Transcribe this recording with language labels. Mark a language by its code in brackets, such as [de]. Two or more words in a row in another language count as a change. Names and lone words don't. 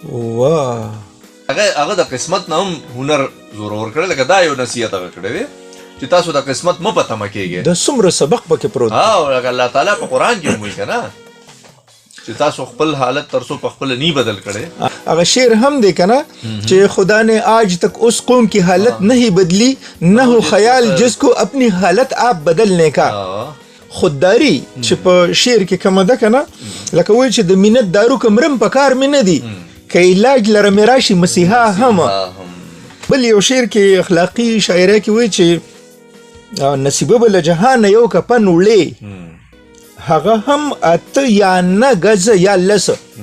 [ps] هغه د قسمت نه هم هنر زورور کړی، لکه دا یو نصیحت هغه کړی دی چې تاسو د قسمت مو په تمه کېږئ. د څومره سبق پکې پروت دی. او لکه الله تعالی په قرآن کې هم وایي که نه چې تاسو خپل حالت تر څو په خپله نی بدل کړئ. هغه شعر هم دی که نه چې [ur] خدا نے آج تک اس قوم کی حالت نہیں بدلی نہ ہو خیال جس کو اپنی حالت آپ بدلنے کا. [ps] خودداری چې په شعر کې کومه ده که نه لکه وایي چې د مینت دارو کمرم په کار مې نه دي که علاج لره مې راشي مسیحا هم. بل یو شعر کې اخلاقی شاعرۍ کې وایي چې نصیبه به له جهانه یو کپن وړې هغه هم اته یا نه ګزه یا لسه.